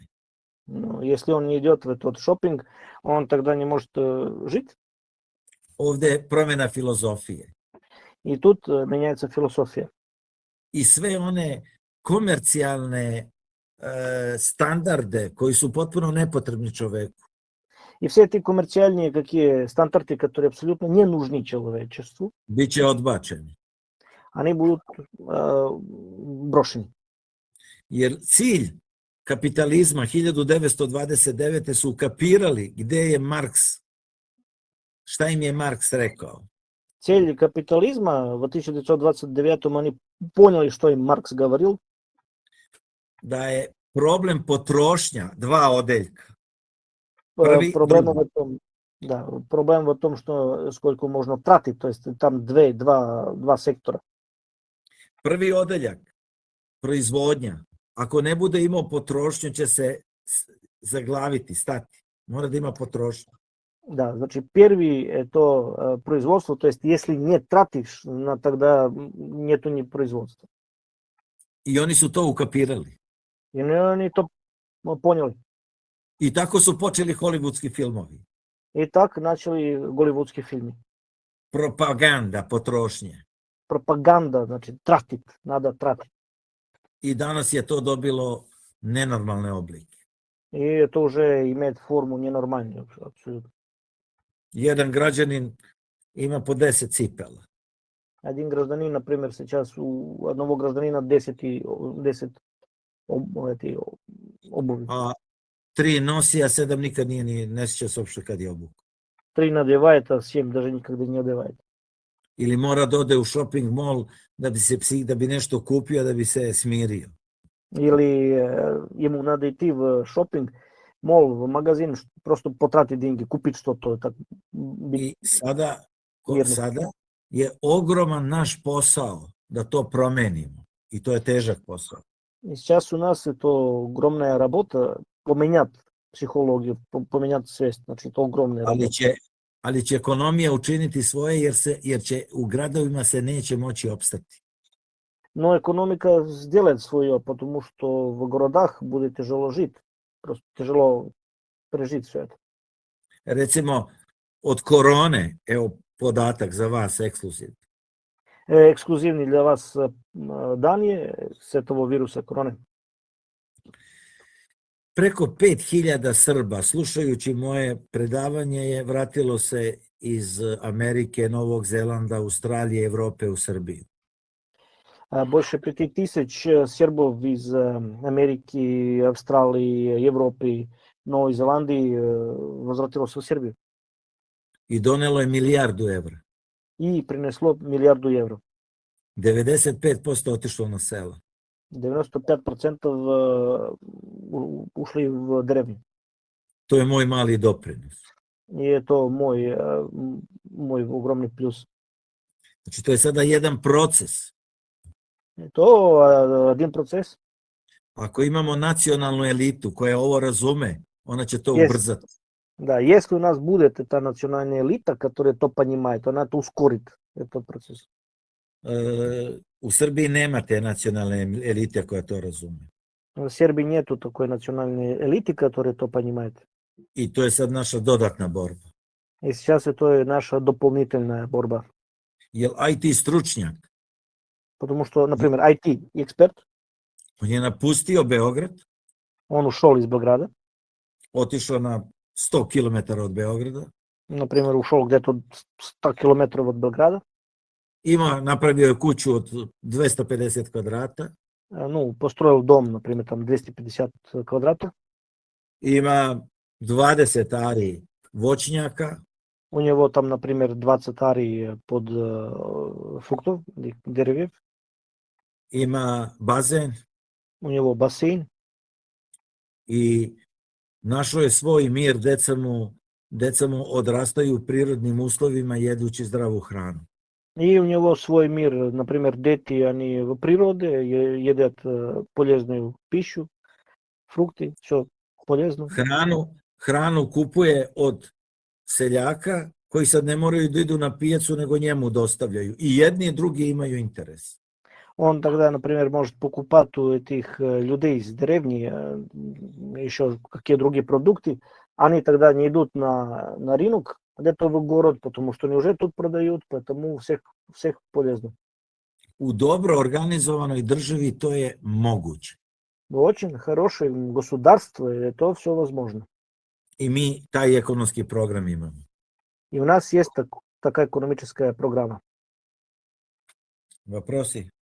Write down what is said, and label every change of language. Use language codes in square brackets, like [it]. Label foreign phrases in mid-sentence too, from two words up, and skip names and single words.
[ru] Ну, если он не идет в этот шопинг, он тогда не может жить. [sr] Ovde je promjena filozofije. [ru] И тут меняется философия. [sr] I sve one komercijalne standarde koji su potpuno nepotrebni čoveku. [ru] И все эти коммерциальные какие стандарты, которые абсолютно не нужны человечеству, [sr] Biće odbačeni. [ru] они будут брошены. [sr] Jer cilj kapitalizma 1929. su ukapirali gde je Marks, šta im je Marks rekao. [ru] Цель капитализма в 1929 они поняли, что им Маркс говорил. [sr] Da je problem potrošnja dva odeljka. [ru] Проблема в том, что сколько можно тратить, то есть там два сектора. [sr] Prvi odeljak, proizvodnja. Ako ne bude imao potrošnju, će se zaglaviti, stati. Mora da ima potrošnju. [ru] Да, значит, первый это производство, то есть если не тратишь, тогда нету ни производства. [sr] I oni su to ukapirali. [ru] И они то поняли. [sr] I tako su počeli hollywoodski filmovi. [ru] И так начали голливудские фильмы. [sr] Propaganda potrošnje. [ru] Пропаганда, значит, тратить, надо тратить. [sr] I danas je to dobilo nenormalne oblike. [ru] И это уже имеет форму ненормальную, абсолютно. [sr] Jedan građanin ima po 10 cipela. [ru] Один гражданин, например, сейчас у одного гражданина 10 обуви. [sr] A 3 nosi, a 7 nikad nije ni ne sjeća se uopšte kad je obuku. [ru] 3 надевает, а 7 даже никогда не одевает. [sr] Ili mora da ode u [en] shopping mall [sr] da bi nešto kupio, da bi se smirio. [ru] Или ему надо идти в шопинг, мол, в магазин, просто потратить деньги, купить что-то. Так, [sr] I sada je ogroman naš posao da to promenimo. I to je težak posao. [ru] И сейчас у нас это огромная работа поменять психологию, поменять свест, значи to огромная работа. [sr] Ali će ekonomija učiniti svoje jer će u gradovima se neće moći opstati. [ru] Но экономика сделает свое, потому что в городах будет тяжело жить, просто тяжело прежить все это. [sr] Recimo, od korone, evo podatak za vas ekskluzivno. [ru] Эксклюзивни для вас данije с этого вируса короне. [sr] Preko 5000 Srba, slušajući moje predavanje, je vratilo se iz Amerike, Novog Zelanda, Australije, Evrope u Srbiju. [ru] Больше 5000 сербов из Америки, Австралии, Европы, Новой Зеландии возвратилось в Сербию. [sr] I donelo je milijardu evra. [ru] И принесло миллиарду евро. [sr] 95% otišlo na sela. [ru] 95% ушли в деревню. [sr] To je moj mali doprinos. [ru] И это мой огромный плюс. [sr] Znači, to je sada jedan proces. [ru] To один процесс. [sr] Ako imamo nacionalnu elitu koja ovo razume, ona će to Yes. ubrzati. [ru] Да, если у нас будет эта национальная элита, которая то понимает, она это ускорит, этот процесс. [sr] U Srbiji nema te nacionalne elite koja to razume. [ru] В Сербии нету такой национальной элиты, которая то понимает. [sr] I to je sad naša dodatna borba. [ru] И сейчас это наша дополнительная борьба. [sr] Jer IT stručnjak, [ru] Потому что, например, IT-эксперт, [sr] on je napustio Beograd, [ru] он ушел из Белграда, [sr] otišao na 100 km od Beograda, [ru] например, ушел где-то 100 километров от Белграда, [sr] napravio je kuću od 250 kvadrata, [ru] ну, построил дом, например, там 250 квадратов, [sr] ima 20 ari voćnjaka, [ru] у него там, например, 20 арий под фруктов, деревьев, [sr] ima bazen [ru] у него бассейн, [sr] i našao je svoj mir, deca mu odrastaju u prirodnim uslovima jedući zdravu hranu. [ru] и у него свой мир, например, дети, они в природе едят полезную пищу, фрукты, все полезно. [sr] Hranu kupuje od seljaka koji sad ne moraju da idu na pijacu, nego njemu dostavljaju. I jedni i drugi imaju interes. [ru] Он тогда, например, может покупать у этих людей из деревни еще какие другие продукты. Они тогда не идут на рынок, где-то в город, потому что они уже тут продают, поэтому всех полезно. U dobro organizovanoj državi to je moguće. В очень хорошем государстве это все возможно. I mi taj ekonomski program imamo. И у нас есть такая экономическая программа. Вопроси?